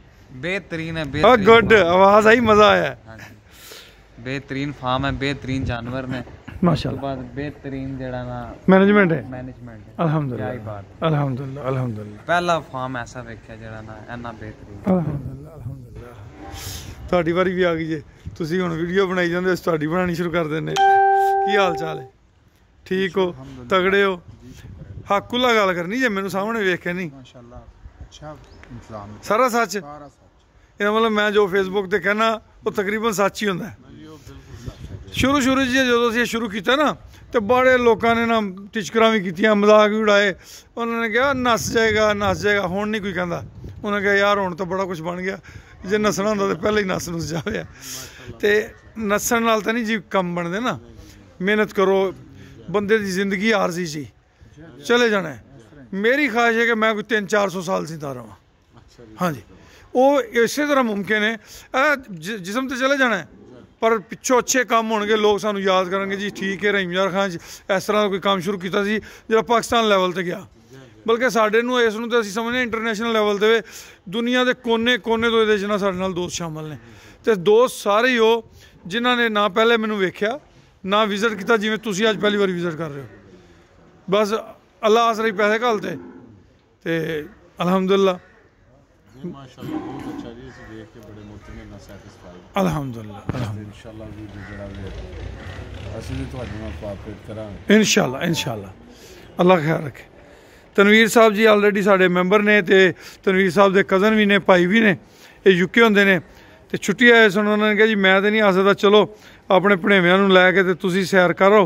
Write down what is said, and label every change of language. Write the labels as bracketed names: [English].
[Hindi] बेहतरीन है, हाँ गुड, आवाज़ आई, मज़ा आया। बेहतरीन फार्म है, बेहतरीन जानवर ने, माशाल्लाह, [Punjabi] बाद बेहतरीन जेड़ा ना [Hindi] मैनेजमेंट है, मैनेजमेंट है। अल्हम्दुलिल्लाह, क्या बात, अल्हम्दुलिल्लाह, अल्हम्दुलिल्लाह, [Punjabi] पहला फार्म ऐसा वेख्या जेड़ा ना इन्ना बेहतरीन। [Hindi] अल्हम्दुलिल्लाह, अल्हम्दुलिल्लाह। [Punjabi] ਤੁਹਾਡੀ ਵਾਰੀ ਵੀ ਆ ਗਈ ਜੇ, ਤੁਸੀਂ ਹੁਣ ਵੀਡੀਓ ਬਣਾਈ ਜਾਂਦੇ, ਅਸੀਂ ਤੁਹਾਡੀ ਬਣਾਉਣੀ ਸ਼ੁਰੂ ਕਰ ਦਿੰਦੇ। ਕੀ ਹਾਲ ਚਾਲ ਹੈ? ਠੀਕ ਹੋ, ਤਗੜੇ ਹੋ? ਹੱਕੁੱਲਾ ਗੱਲ ਕਰਨੀ ਜੇ, ਮੈਨੂੰ ਸਾਹਮਣੇ ਵੇਖ ਕੇ ਨਹੀਂ। [Hindi] माशाल्लाह अच्छा इंतजाम, [Punjabi] ਸਾਰਾ ਸੱਚ? [Hindi] सारा सच। [Punjabi] ਇਹਦਾ ਮਤਲਬ ਮੈਂ ਜੋ ਫੇਸਬੁੱਕ ਤੇ ਕਹਿਣਾ ਉਹ ਤਕਰੀਬਨ ਸੱਚ ਹੀ ਹੁੰਦਾ। ਸ਼ੁਰੂ ਸ਼ੁਰੂ 'ਚ ਜਦੋਂ ਅਸੀਂ ਇਹ ਸ਼ੁਰੂ ਕੀਤਾ ਨਾ ਤੇ ਬੜੇ ਲੋਕਾਂ ਨੇ ਨਾ ਟਿਚਕਰਾਂ ਵੀ ਕੀਤੀਆਂ, ਮਜ਼ਾਕ ਵੀ ਉਡਾਏ। ਉਹਨਾਂ ਨੇ ਕਿਹਾ ਨੱਸ ਜਾਏਗਾ ਨੱਸ ਜਾਏਗਾ, ਹੁਣ ਨਹੀਂ ਕੋਈ ਕਹਿੰਦਾ। ਉਹਨਾਂ ਕਿਹਾ ਯਾਰ ਹੁਣ ਤਾਂ ਬੜਾ ਕੁਛ ਬਣ ਗਿਆ, ਜੇ ਨੱਸਣਾ ਹੁੰਦਾ ਤਾਂ ਪਹਿਲਾਂ ਹੀ ਨੱਸ ਨੁੱਸ ਜਾਵੇ। ਤੇ ਨੱਸਣ ਨਾਲ ਤਾਂ ਨਹੀਂ ਜੀ ਕੰਮ ਬਣਦੇ ਨਾ, ਮਿਹਨਤ ਕਰੋ, ਬੰਦੇ ਦੀ ਜ਼ਿੰਦਗੀ ਆਰਜ਼ੀ ਜੀ ਚਲੇ ਜਾਣਾ। ਮੇਰੀ ਖਾਹਿਸ਼ ਹੈ ਕਿ ਮੈਂ ਕੋਈ 300-400 ਸਾਲ ਜ਼ਿੰਦਾ ਰਹਾਂ। ਹਾਂਜੀ, ਉਹ ਇਸੇ ਤਰ੍ਹਾਂ ਮੁਮਕਿਨ ਹੈ। ਜਿਸਮ ਤੇ ਚਲੇ ਜਾਣਾ ਪਰ ਪਿੱਛੋਂ ਅੱਛੇ ਕੰਮ ਹੋਣਗੇ, ਲੋਕ ਸਾਨੂੰ ਯਾਦ ਕਰਨਗੇ ਜੀ ਠੀਕ ਹੈ ਰਹੀਮ ਯਾਰ ਖਾਨ ਇਸ ਤਰ੍ਹਾਂ ਦਾ ਕੋਈ ਕੰਮ ਸ਼ੁਰੂ ਕੀਤਾ ਸੀ ਜਿਹੜਾ ਪਾਕਿਸਤਾਨ ਲੈਵਲ ਤੇ ਗਿਆ। ਬਲਕਿ ਸਾਡੇ ਨੂੰ ਇਸ ਨੂੰ ਤਾਂ ਅਸੀਂ ਸਮਝਦੇ ਇੰਟਰਨੈਸ਼ਨਲ ਲੈਵਲ 'ਤੇ ਦੁਨੀਆ ਦੇ ਕੋਨੇ ਕੋਨੇ ਤੋਂ ਇਹਦੇ 'ਚ ਨਾ ਸਾਡੇ ਨਾਲ ਦੋਸਤ ਸ਼ਾਮਲ ਨੇ। ਅਤੇ ਦੋਸਤ ਸਾਰੇ ਹੀ ਉਹ ਜਿਨ੍ਹਾਂ ਨੇ ਨਾ ਪਹਿਲੇ ਮੈਨੂੰ ਵੇਖਿਆ ਨਾ ਵਿਜ਼ਿਟ ਕੀਤਾ, ਜਿਵੇਂ ਤੁਸੀਂ ਅੱਜ ਪਹਿਲੀ ਵਾਰੀ ਵਿਜ਼ਿਟ ਕਰ ਰਹੇ ਹੋ। ਬਸ ਅੱਲਾ ਆਸਰੇ ਪੈਸੇ ਘੱਲਤੇ ਅਤੇ ਅਲਹਮਦੁਲਿਲਾ [Hindi] माशाल्लाह बहुत अच्छा जी, इसे देख के बड़े मुतमईन सैटिस्फाइड। अल्हम्दुलिल्लाह, [Punjabi] इंशाल्लाह भी ਜਿਹੜਾ ਵੀ ਅਸੀਂ ਵੀ ਤੁਹਾਡੇ ਨਾਲ ਕੋਆਪਰੇਟ ਕਰਾਂਗੇ इंशाल्लाह, इंशाल्लाह, ਅੱਲਾ ਖਿਆਲ ਰੱਖੇ। ਤਨਵੀਰ ਸਾਹਿਬ ਜੀ ਆਲਰੇਡੀ ਸਾਡੇ ਮੈਂਬਰ ਨੇ ਅਤੇ ਤਨਵੀਰ ਸਾਹਿਬ ਦੇ ਕਜ਼ਨ ਵੀ ਨੇ, ਭਾਈ ਵੀ ਨੇ, ਇਹ ਯੂਕੇ ਹੁੰਦੇ ਨੇ ਅਤੇ ਛੁੱਟੀ ਆਏ ਸਨ। ਉਹਨਾਂ ਨੇ ਕਿਹਾ ਜੀ ਮੈਂ ਤਾਂ ਨਹੀਂ ਆ ਸਕਦਾ, ਚਲੋ ਆਪਣੇ ਭਣੇਵਿਆਂ ਨੂੰ ਲੈ ਕੇ ਅਤੇ ਤੁਸੀਂ ਸੈਰ ਕਰੋ।